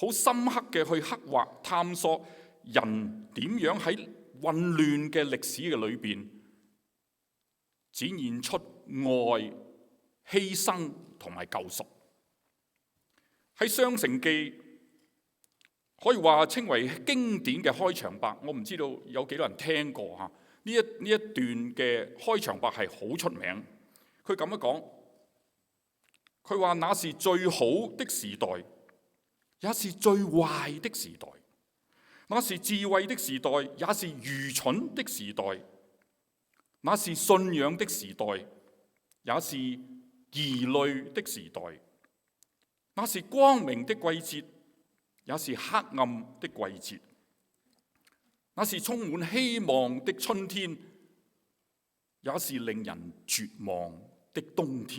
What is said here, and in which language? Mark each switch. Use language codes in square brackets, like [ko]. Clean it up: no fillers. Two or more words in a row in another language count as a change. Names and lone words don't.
[yue] 好深刻嘅去刻畫、探索人點樣喺混亂嘅歷史嘅裏邊展現出愛、犧牲同埋救贖。喺《雙城記》可以話稱為經典嘅開場白，我唔知道有幾多人聽過嚇。呢一段嘅開場白係好出名。佢咁樣講，佢話那是最好的時代，也是最壞的時代； 那是智慧的時代，也是愚蠢的時代；那是信仰的時代，也是疑慮的時代；那是光明的季節，也是黑暗的季節；那是充滿希望的春天，也是令人絕望的冬天。